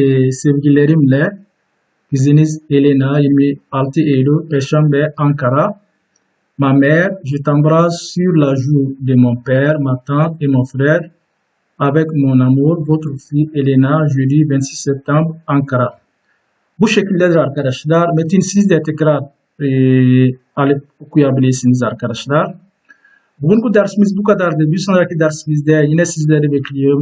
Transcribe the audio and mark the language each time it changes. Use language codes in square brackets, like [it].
[tr] Sevgilerimle kızınız Elena 26 Eylül Perşembe Ankara. [fr] Ma mère, je t'embrasse sur la joue de mon père, ma tante et mon frère. Avec mon amour, votre fille Elena, jeudi 26 septembre Ankara. [tr] Bu şekildedir arkadaşlar. Metin siz de tekrar alıp okuyabilirsiniz arkadaşlar. Bugünkü dersimiz bu kadardı. Bir sonraki dersimizde yine sizleri bekliyorum.